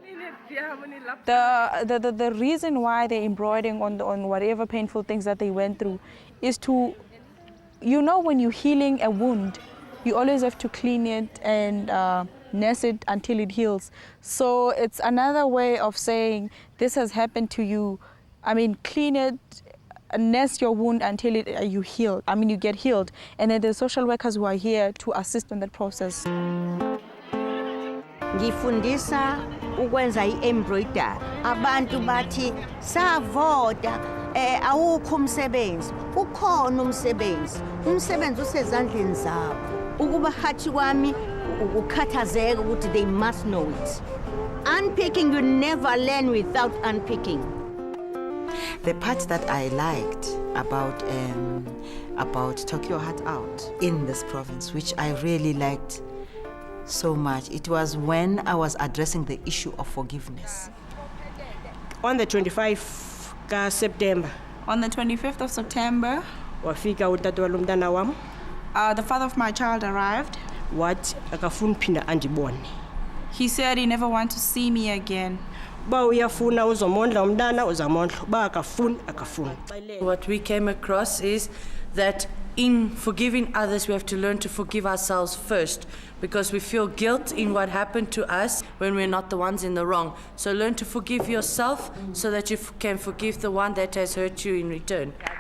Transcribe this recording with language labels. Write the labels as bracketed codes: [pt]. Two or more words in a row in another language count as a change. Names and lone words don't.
[en] The reason why they're embroidering on whatever painful things that they went through is to, when you're healing a wound, you always have to clean it and nurse it until it heals. So it's another way of saying, this has happened to you, clean it, nurse your wound until you heal. You get healed. And then the social workers who are here to assist in that process. [zu] Ngifundisa ukwenza i-embroidery. Abantu bathi savota awukho umsebenzi. Ukhona umsebenzi. Umsebenzi usezandleni zabo. Ukuba hathi kwami ukukhathazeka ukuthi [en] they must know it. Unpicking, you never learn without unpicking. The part that I liked about Talk Your Heart Out in this province, which I really liked so much, it was when I was addressing the issue of forgiveness. On the 25th of September. On the 25th of September, [xh] wafika utata walomntana wam. [en] The father of my child arrived. [xh] Wathi akafuni phinda andibone. [en] He said he never wants to see me again. [xh] Ba uyafuna uzomondla umntana uzamondla. Ba akafuni akafuni. [en] What we came across is that in forgiving others, we have to learn to forgive ourselves first, because we feel guilt in what happened to us when we're not the ones in the wrong. So learn to forgive yourself so that you can forgive the one that has hurt you in return.